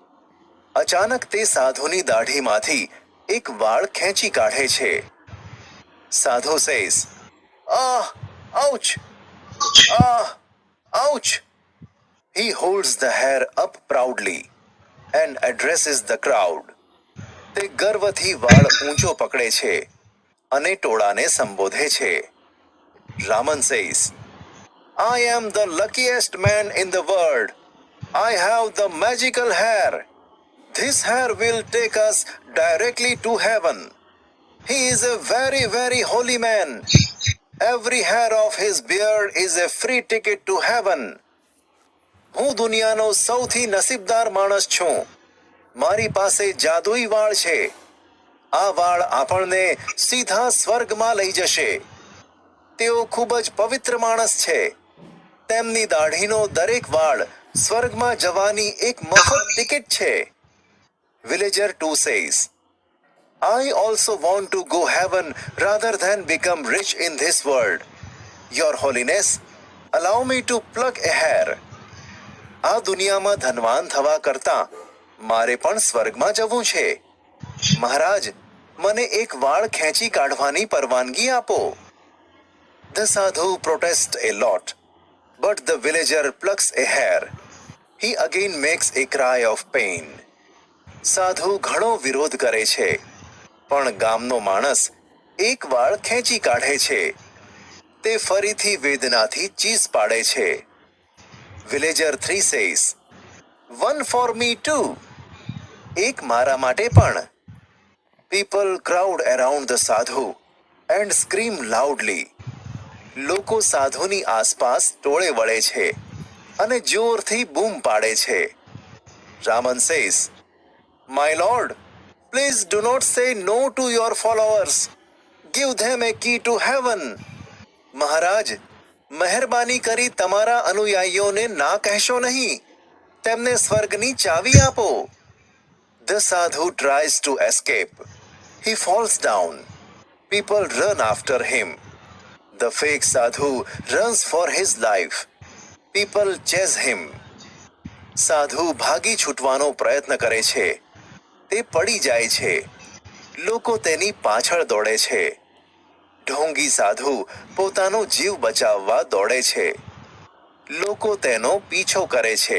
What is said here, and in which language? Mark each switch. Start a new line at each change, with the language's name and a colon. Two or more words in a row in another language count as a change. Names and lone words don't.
Gujarati: અચાનક તે સાધુની દાઢીમાંથી એક વાળ ખેંચી કાઢે છે.
English: સાધુ says, Ah, ouch! Ah, ouch! He holds the hair up proudly and addresses the crowd.
Gujarati: તે ગર્વથી વાળ ઊંચો પકડે છે અને ટોળાને સંબોધે છે.
English: Raman says, I am the luckiest man in the world. I have the magical hair. This hair will take us directly to heaven. He is a very, very holy man. Every hair of his beard is a free ticket to heaven.
Gujarati: હું દુનિયાનો સૌથી નસીબદાર માણસ છું. મારી પાસે જાદુઈ વાળ છે. આ વાળ આપણને સીધા સ્વર્ગમાં લઈ જશે. તેઓ ખૂબ જ પવિત્ર માણસ છે. તેમની દાઢીનો દરેક વાળ સ્વર્ગમાં જવાની એક મફત ટિકિટ છે.
English: Villager 2 says, I also want to go heaven rather than become rich in this world. Your Holiness, allow me to pluck a hair.
Gujarati: આ દુનિયામાં ધનવાન થવા કરતાં મારે પણ સ્વર્ગમાં જવું છે. મહારાજ, મને એક વાળ ખેંચી કાઢવાની પરવાનગી આપો.
English: The sadhu protests a lot, but the villager plucks a hair. He again makes a cry of pain.
Gujarati: સાધુ ઘણો વિરોધ કરે છે, પણ ગામનો માણસ એક વાળ ખેંચી કાઢે છે. તે ફરીથી વેદનાથી ચીસ પાડે છે.
English: Villager 3 says, "One for me too."
Gujarati: એક મારા માટે પણ.
English: People crowd around the sadhu and scream loudly.
Gujarati: લોકો સાધુની આસપાસ ટોળે વળે છે અને જોરથી બૂમ પાડે છે.
English: Raman says, "My lord, please do not say no to your followers. Give them a key to heaven."
Gujarati: મહારાજ, મહેરબાની કરી તમારા અનુયાયીઓને ના કહેશો નહીં. તેમને સ્વર્ગની ચાવી આપો.
English: The sadhu tries to escape. He falls down. People run after him. The fake sadhu runs for his life. People chase him.
Gujarati: સાધુ ભાગી છૂટવાનો પ્રયત્ન કરે છે. તે પડી જાય છે. લોકો તેની પાછળ દોડે છે. ઢોંગી સાધુ પોતાનો જીવ બચાવવા દોડે છે. લોકો તેનો પીછો કરે છે.